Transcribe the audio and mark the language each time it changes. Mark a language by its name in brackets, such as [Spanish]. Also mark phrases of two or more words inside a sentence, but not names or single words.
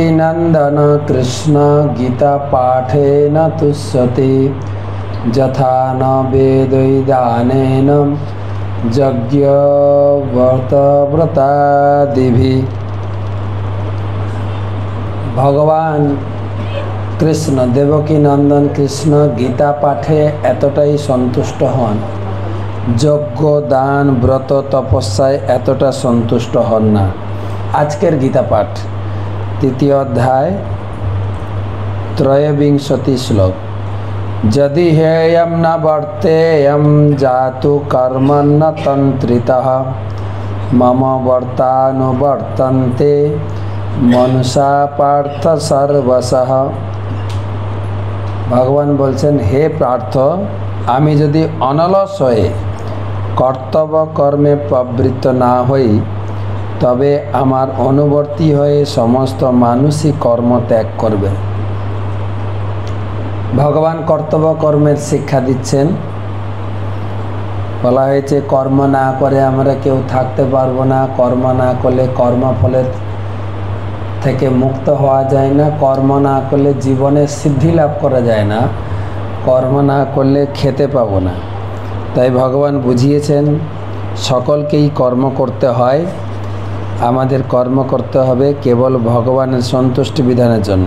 [Sanskrit] नंदन कृष्ण गीता पाठेन तुष्यति यथा न वेदैदानेन यज्ञव्रतव्रतादिभिः। [Bangla] ভগবান কৃষ্ণ দেবকী নন্দন কৃষ্ণ গীতা পাঠে এতটাই সন্তুষ্ট হন, যজ্ঞ দান ব্রত তপস্যায় এতটা সন্তুষ্ট হন না। আজকের গীতা পাঠ তৃতীয় অধ্যায় ত্রয়োবিংশতি শ্লোক। [Sanskrit] यदि हेयं न वर्तेयं जातु कर्मन्न तंत्रितः मम वर्तानुवर्तन्ते मनुष्या पार्थ सर्वशः। [Bangla] ভগবান বলছেন হে পার্থ আমি যদি অনলস হয়ে কর্তব্য কর্মে প্রবৃত্ত না হই তবে আমার অনুবর্তী হয়ে সমস্ত মানুষী কর্ম ত্যাগ করবে। ভগবান কর্তব্য কর্মের শিক্ষা দিচ্ছেন। বলা হয়েছে কর্ম না করে আমরা কেউ থাকতে পারবো না, কর্ম না করলে কর্মফলের থেকে মুক্ত হওয়া যায় না, কর্ম না করলে জীবনে সিদ্ধি লাভ করা যায় না, কর্ম না করলে খেতে পাবো না। তাই ভগবান বুঝিয়েছেন সকলকেই কর্ম করতে হয়। আমাদের কর্ম করতে হবে কেবল ভগবানের সন্তুষ্টি বিধানের জন্য।